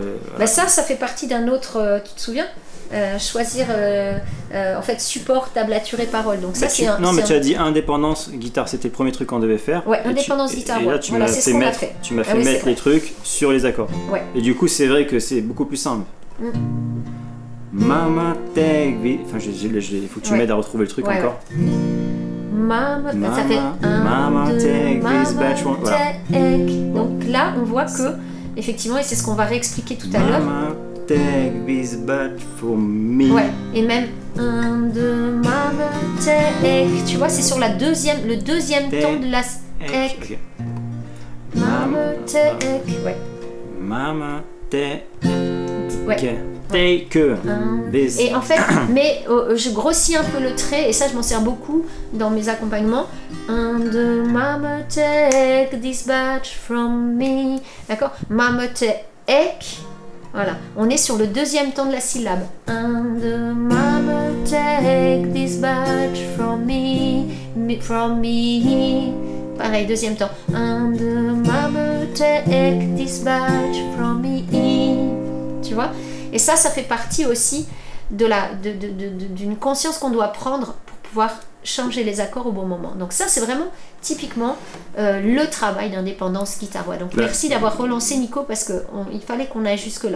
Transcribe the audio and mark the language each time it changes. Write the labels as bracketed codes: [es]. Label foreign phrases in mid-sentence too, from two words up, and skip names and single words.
[fr] Bah ça fait partie d'un autre, tu te souviens? Choisir en fait support, tablature et parole. Donc ça c'est Non mais tu as dit indépendance guitare, c'était le premier truc qu'on devait faire. Ouais, indépendance guitare. Et là tu m'as fait mettre, mettre les trucs sur les accords. Ouais. Et du coup c'est vrai que c'est beaucoup plus simple. [en] Mama take this. [fr] Enfin, il faut que tu m'aides à retrouver le truc encore. Mama, ça fait [en] Mama take this batch. [fr] Voilà. Donc là, on voit que, effectivement, et c'est ce qu'on va réexpliquer tout à l'heure. [en] Mama take this batch for me. [fr] Ouais, et même 1, 2, [en] Mama take. [fr] Tu vois, c'est sur le deuxième ton de la ek. [en] Mama take. Ouais. Mama take. [fr] Ouais. [en] Take this. [fr] Et en fait, mais je grossis un peu le trait, et ça je m'en sers beaucoup dans mes accompagnements. 1, 2, [en] Mama take this batch from me. [fr] D'accord? [en] Mama take. [fr] Voilà. On est sur le deuxième ton de la syllabe. 1, 2, [en] Mama take this batch from me. From me. [fr] Pareil, deuxième temps. 1, 2, [en] Mama take this batch from me. [fr] Tu vois? Et ça fait partie aussi d'une conscience qu'on doit prendre pour pouvoir changer les accords au bon moment. Donc ça, c'est vraiment typiquement le travail d'indépendance guitare-voix. Donc merci d'avoir relancé Nico, parce qu'il fallait qu'on aille jusque-là.